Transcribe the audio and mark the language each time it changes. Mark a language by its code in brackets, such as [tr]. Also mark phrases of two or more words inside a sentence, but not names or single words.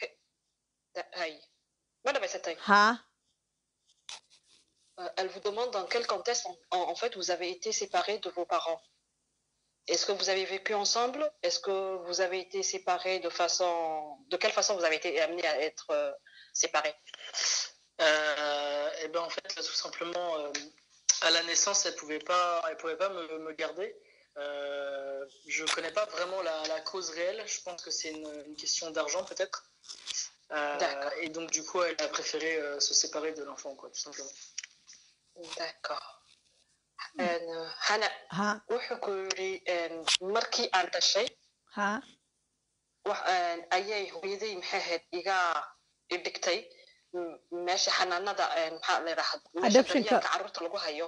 [so] ma dhamaysatay haa [fr] Elle vous demande dans quel contexte en fait vous avez été séparés de vos parents. Est-ce que vous avez vécu ensemble? Est-ce que vous avez été séparés de quelle façon vous avez été amenés à être séparés? Et ben en fait tout simplement à la naissance elle pouvait pas me garder. Je connais pas vraiment la cause réelle. Je pense que c'est une question d'argent peut-être. Et donc du coup elle a préféré se séparer de l'enfant quoi tout simplement. D'accord. [so] Hana wuxuu ku yidhi markii aan dhashay ayay hooyaday maxay ahayd iga dhigtay meesha xanaanada maxaa la yidhaahdaa meesha daryeelka carruurta lagu hayo